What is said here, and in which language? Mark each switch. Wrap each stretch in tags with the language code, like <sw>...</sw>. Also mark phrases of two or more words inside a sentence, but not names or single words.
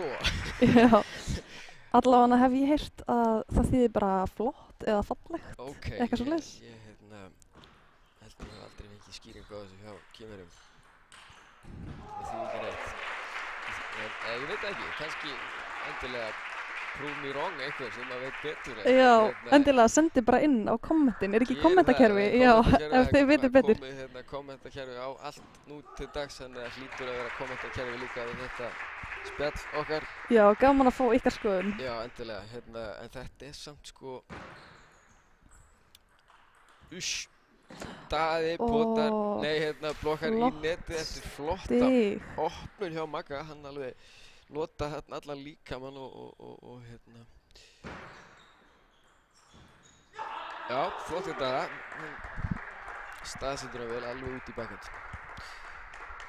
<is>Já, allavega hef ég heyrt að það þýðir bara flott eða fallegt, eitthvað svoleiðis. Ég held ég aldrei fengið skýringu á þessu hjá kínverjum. Það þýðir ekki neitt. Ég veit ekki, kannski endilega</is> <en>prove me wrong</en> <is>eitthvað sem maður veit betur. Já, endilega sendi bara inn á kommentin, er ekki kommentakerfi? Já, ef þið veitir betur. Það er komið kommentakerfi á allt nú til dags, þannig að hlýtur að vera kommentakerfi líka við þetta spjall okkar. Já, gaman að fá ykkar skoðun. Já, endilega, en þetta er samt sko Daði potar, blokkar í netið eftir flotta opnun hjá Magga, hann alveg nota allan líkamann og já, flott þetta, staðsetur hann vel alveg út í bakhönd.</is>